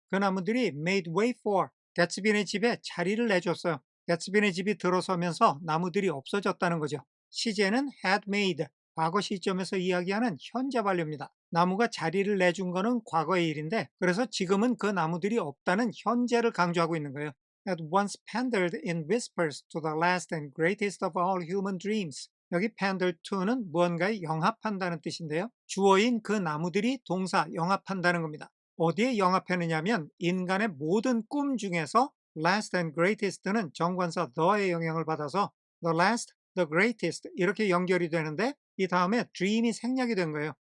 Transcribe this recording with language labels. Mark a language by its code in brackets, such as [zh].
[ko] 그 나무들이 [en] made way for [ko] 개츠빈의 집에 자리를 내줬어요. 개츠빈의 집이 들어서면서 나무들이 없어졌다는 거죠. 시제는 had made, 과거 시점에서 이야기하는 현재 완료입니다. 나무가 자리를 내준 거는 과거의 일인데 그래서 지금은 그 나무들이 없다는 현재를 강조하고 있는 거예요. [en] Had once pandered in whispers to the last and greatest of all human dreams. [ko] 여기 [en] pander to [ko] 는 무언가에 영합한다는 뜻인데요. 주어인 그 나무들이 동사 영합한다는 겁니다. 어디에 영합하느냐면 인간의 모든 꿈 중에서 [en] last and greatest [ko] 는 정관사 the의 영향을 받아서 [en] the last, the greatest [ko] 이렇게 연결이 되는데 이 다음에 dream이 생략이 된 거예요.